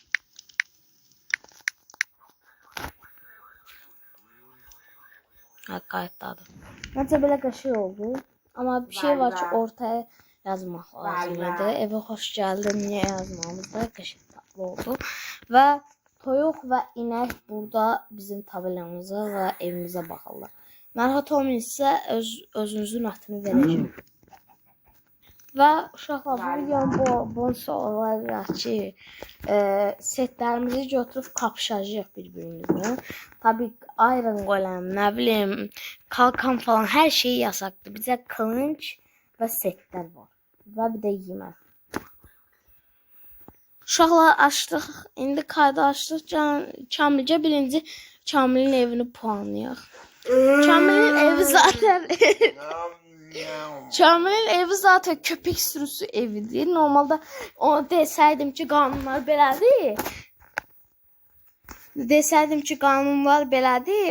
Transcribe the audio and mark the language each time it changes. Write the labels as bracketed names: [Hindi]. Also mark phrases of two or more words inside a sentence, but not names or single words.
[Turkish] Kayıtladım. Bence böyle bir şey oldu. Ama bir şey var ki ortaya yazmak lazımdı. Eve hoş geldin niye yazmamız da tatlı oldu. Ve toyuq ve inek burada bizim tabelamıza ve evimize bakarlar. [Azerbaijani] Narahat olmayın ise özünüzün atını verəcəm. Və uşaqlar bu videonun bonusu olacaq ki setlərimizi götürüb kapışacağıq bir-birimizlə. Tabii iron golem, nə bilim, [Turkish] kalkan falan her şey yasaklı. Bize kılınç ve setler var. Ve bir de yemək. [Azerbaijani] Uşaqlar açdıq. İndi kaydı açdıq. Kamilcə birinci Kamilin evini puanlayaq. [Turkish] Kamilin evi zaten Kamilin evi zaten köpek sürüsü evidir. Normalde o deseydim ki kanunlar belədir. Deseydim ki kanunlar belədir.